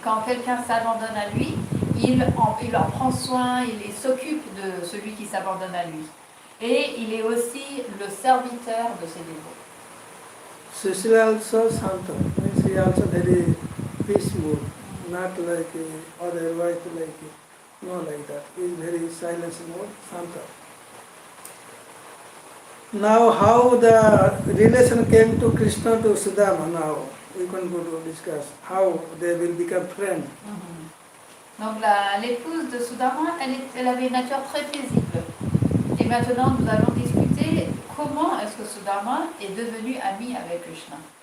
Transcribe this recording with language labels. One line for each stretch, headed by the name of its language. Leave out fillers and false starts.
French: Quand quelqu'un s'abandonne à lui, il en prend soin, il s'occupe de celui qui s'abandonne à lui. Et il est aussi le serviteur de ses dévots.
English: Sushila also Santa, means he also very peaceful, not like otherwise like no like that. He is very silent mode, Santa. Now how the relation came to Krishna to Sudama, now we can go to discuss how they will become friends.
French: Donc l'épouse de Sudama, elle avait une nature très paisible. Et maintenant nous allons discuter comment est-ce que Sudama est devenu ami avec Krishna.